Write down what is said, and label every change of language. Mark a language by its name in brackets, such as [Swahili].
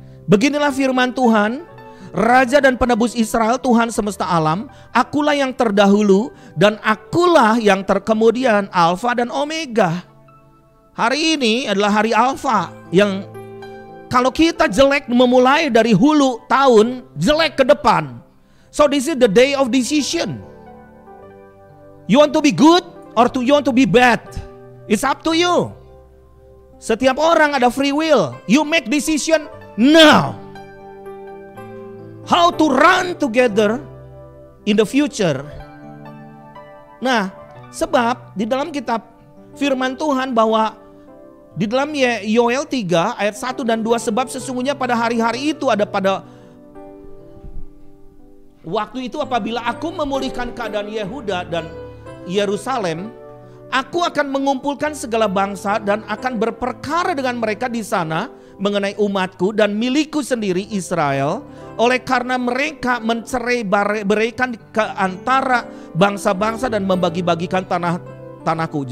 [Indonesian] Beginilah firman Tuhan, Raja dan penebus Israel, Tuhan semesta alam. Akulah yang terdahulu dan akulah yang terkemudian, Alfa dan Omega. Hari ini adalah hari Alfa, yang kalau kita jelek memulai dari hulu tahun, jelek ke depan. [English] So this is the day of decision. You want to be good or you want to be bad? It's up to you. [Indonesian] Setiap orang ada free will. [English] You make decision now. How to run together in the future. [Indonesian] Nah, sebab di dalam kitab firman Tuhan bahwa di dalam Yoel 3 ayat 1 dan 2, sebab sesungguhnya pada hari-hari itu ada pada waktu itu apabila aku memulihkan keadaan Yehuda dan Yerusalem, aku akan mengumpulkan segala bangsa dan akan berperkara dengan mereka di sana mengenai umatku dan milikku sendiri Israel, oleh karena mereka mencerai-beraikan ke antara bangsa-bangsa dan membagi-bagikan tanahku.